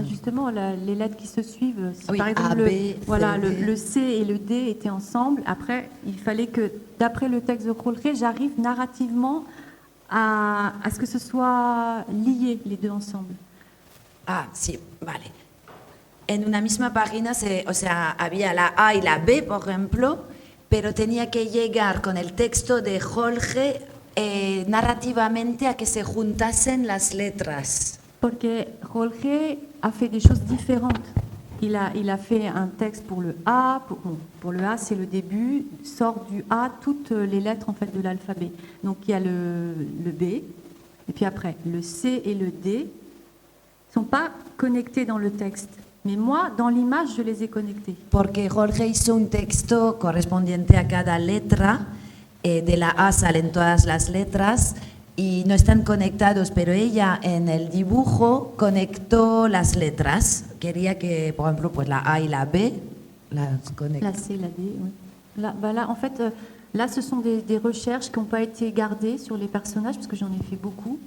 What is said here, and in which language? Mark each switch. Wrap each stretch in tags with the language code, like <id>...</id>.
<fr>Justement, les lettres qui se suivent, si oui, par exemple A, B, le C et le D étaient ensemble, après, il fallait que, d'après le texte de Jorge, j'arrive narrativement à ce que ce soit lié, les deux ensemble.</fr> <es>Ah, sí, vale. En una misma página, o sea, había la A y la B, por ejemplo, pero tenía que llegar con el texto de Jorge narrativamente a que se juntasen las letras.</es> <fr>Porque Jorge a fait des choses différentes. Il a fait un texte pour le A, pour le A c'est le début, sort du A toutes les lettres en fait de l'alphabet. Donc il y a le B, et puis après le C et le D ne sont pas connectés dans le texte. Mais moi, dans l'image, je les ai connectés.</fr> <es>Porque Jorge hizo un texto correspondiente a cada letra, de la A salen todas las letras y no están conectados, pero ella en el dibujo conectó las letras. Quería que, por ejemplo, pues la A y la B las conecte.</es> <fr>La C, la D, oui. Là, en fait, là, ce sont des recherches qui n'ont pas été gardées sur les personnages, parce que j'en ai fait beaucoup.</fr>